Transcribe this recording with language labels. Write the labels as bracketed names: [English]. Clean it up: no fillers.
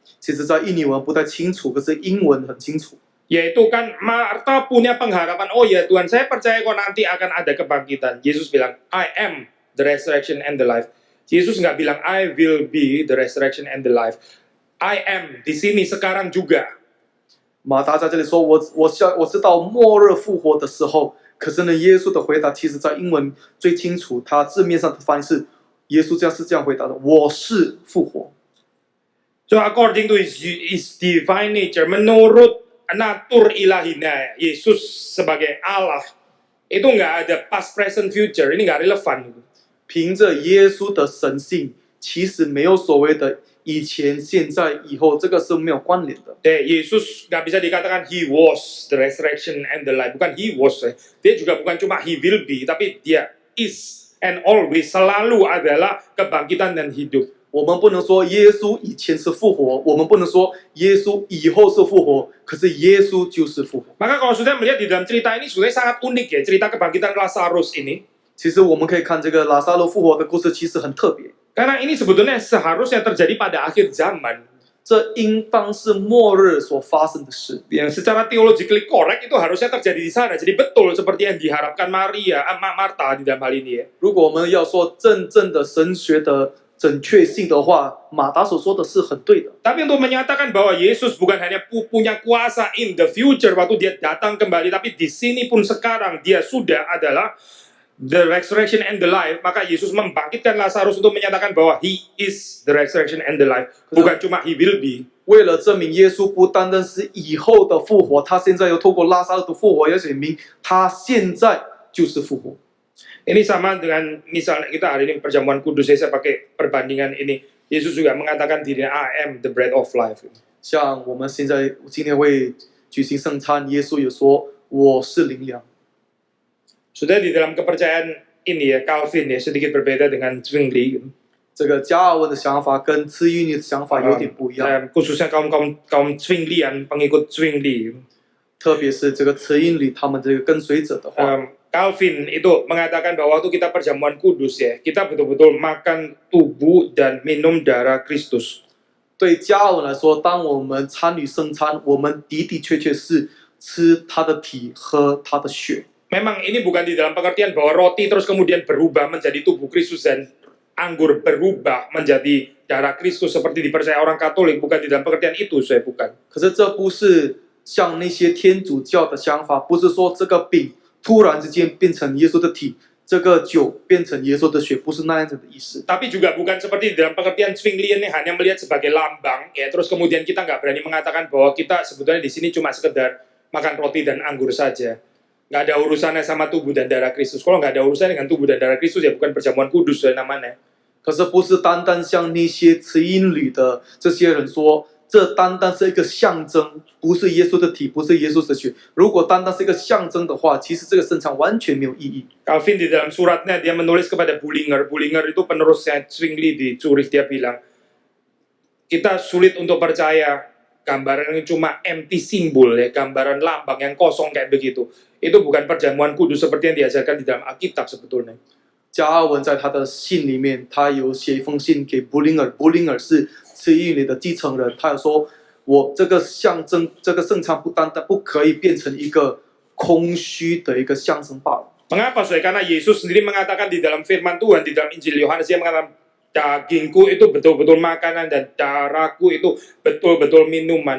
[Chinese] 其实，在印尼文不太清楚，可是英文很清楚。 [Indonesian] Yaitu kan Marta punya pengharapan, oh ya Tuhan, saya percaya kok nanti akan ada kebangkitan. Yesus bilang, [English] I am the resurrection and the life. [Indonesian] Yesus nggak bilang, [English] I will be the resurrection and the life. I am [Indonesian] di sini sekarang juga. [Chinese] 马达在这里说：“我知道末日复活的时候。” 可是呢，耶稣的回答其实在英文最清楚，他字面上的翻译是耶稣这样回答的：“我是复活。” [English] So according to his divine nature, [Indonesian] menurut natur ilahina, Yesus sebagai Allah, itu nggak ada [English] past, present, future. [Indonesian] Ini nggak relevan. [Chinese] 凭着耶稣的神性，其实没有所谓的以前、现在、以后，这个是没有关联的。 [Indonesian] Yesus nggak bisa dikatakan [English] he was the resurrection and the life. [Indonesian] Bukan [English] he was. [Indonesian] Dia juga bukan cuma [English] he will be, [Indonesian] tapi dia [English] is and always, [Indonesian] selalu adalah kebangkitan dan hidup. [Chinese] 我们不能说耶稣以前是复活，我们不能说耶稣以后是复活，可是耶稣就是复活。 [Indonesian] Maka kalau sudah melihat di dalam cerita ini sebenarnya sangat unik ya, cerita kebangkitan Lazarus ini. [Chinese] 其实我们可以看这个拉撒路复活的故事，其实很特别。 [Indonesian] Karena ini sebetulnya seharusnya terjadi pada akhir zaman. [Chinese] 这应当是末日所发生的事。 [Indonesian] Yang secara [English] theologically correct [Indonesian] itu harusnya terjadi di sana. Jadi betul seperti yang diharapkan Marta di dalam hal ini ya. [Chinese] 如果我们要说真正的神学的准确性的话，马达所说的是很对的。 [Indonesian] Tapi untuk menyatakan bahwa Yesus bukan hanya punya kuasa [English] in the future [Indonesian] waktu dia datang kembali, tapi di sini pun sekarang dia sudah adalah [English] the resurrection and the life, [Indonesian] maka Yesus membangkitkan Lazarus untuk menyatakan bahwa [English] he is the resurrection and the life, [Indonesian] bukan cuma [English] he will be. [Chinese] 为了证明耶稣不单单是以后的复活，他现在又透过拉撒路的复活，要显明他现在就是复活。 [Indonesian] Ini sama dengan misalnya kita hari ini perjamuan kudus, saya pakai perbandingan ini. Yesus juga mengatakan dirinya [English] I am the bread of life. [Chinese] 像我们现在今天会举行圣餐，耶稣也说我是灵粮。 [Indonesian] Sudah di dalam kepercayaan ini ya, Calvin ya, sedikit berbeda dengan Zwingli. [Chinese] 这个加尔文的想法跟次运的想法有点不一样， [Indonesian] Khususnya kaum Zwinglian, pengikut Zwingli. [Chinese] 特别是这个次运里他们这个跟随者的话。 [Indonesian] Calvin itu mengatakan bahwa waktu kita perjamuan kudus ya, kita betul-betul makan tubuh dan minum darah Kristus. [Chinese] 对加尔文来说，当我们参与圣餐，我们的确是吃他的体，喝他的血。 [Indonesian] Memang ini bukan di dalam pengertian bahwa roti terus kemudian berubah menjadi tubuh Kristus dan anggur berubah menjadi darah Kristus seperti dipercaya orang Katolik, bukan di dalam pengertian itu, saya bukan. [Chinese] 可是这不是像那些天主教的想法，不是说这个饼突然之间变成耶稣的体，这个酒变成耶稣的血，不是那样子的意思。 [Indonesian] Tapi juga bukan seperti di dalam pengertian Zwinglian yang hanya melihat sebagai lambang, ya terus kemudian kita nggak berani mengatakan bahwa kita sebetulnya di sini cuma sekedar makan roti dan anggur saja. Nggak ada urusannya sama tubuh dan darah Kristus. Kalau nggak ada urusannya dengan tubuh dan darah Kristus ya bukan perjamuan kudus namanya. [Chinese] 可是不是单单像那些持因旅的这些人说，这单单是一个象征，不是耶稣的体，不是耶稣的血。如果单单是一个象征的话，其实这个圣餐完全没有意义。 [Indonesian] Calvin di dalam suratnya dia menulis kepada Bullinger. Bullinger itu penerusnya Zwingli di Zurich, dia bilang kita sulit untuk percaya gambaran yang cuma [English] empty [Indonesian] simbol ya, gambaran lambang yang kosong kayak begitu. Itu bukan perjamuan kudus seperti yang diajarkan di dalam Alkitab sebetulnya. [Chinese] 加尔文在他的信里面，他有写一封信给布林尔，布林尔是慈运里的继承人，他有说，我这个象征，这个圣餐不单单不可以变成一个空虚的一个象征罢了。 [Indonesian] Mengapa? Karena Yesus sendiri mengatakan di dalam firman Tuhan, di dalam Injil Yohanes, dia mengatakan dagingku itu betul-betul makanan dan darahku itu betul-betul minuman.